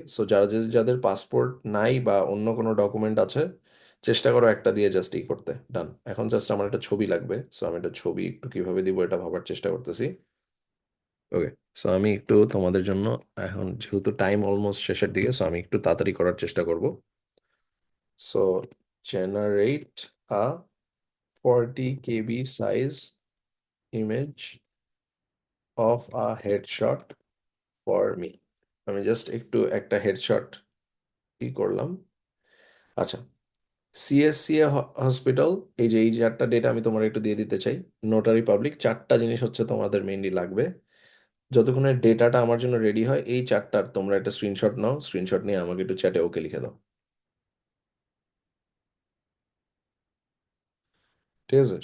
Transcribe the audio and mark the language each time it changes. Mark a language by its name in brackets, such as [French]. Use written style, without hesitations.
[Bangla] So যাদের passport নাই বা অন্য কোনো ডকুমেন্ট আছে, চেষ্টা করো একটা দিয়ে জাস্ট করতে। ডান। এখন জাস্ট আমার একটা ছবি লাগবে, সো আমি একটা ছবি একটু কিভাবে দিব এটা ভাবার চেষ্টা করতেছি। ওকে, সো আমি একটু তোমাদের জন্য, এখন যেহেতু টাইম অলমোস্ট শেষের দিকে, সো আমি একটু তাড়াতাড়ি করার চেষ্টা করব। [English] So generate a 40 KB size image of a headshot for me. [Bangla] আমি জাস্ট একটু একটা হেডশট করলাম। আচ্ছা, সিএসসিএ হসপিটাল, এই চারটা ডেটা আমি তোমার একটু দিয়ে দিতে চাই। নোটারি পাবলিক, চারটা জিনিস হচ্ছে তোমাদের মেইনলি লাগবে। যতক্ষণে ডেটাটা আমার জন্য রেডি হয়, এই চারটার তোমরা একটা স্ক্রিনশট নাও, স্ক্রিনশট নিয়ে আমাকে একটু চ্যাটে ওকে লিখে দাও, ঠিক আছে?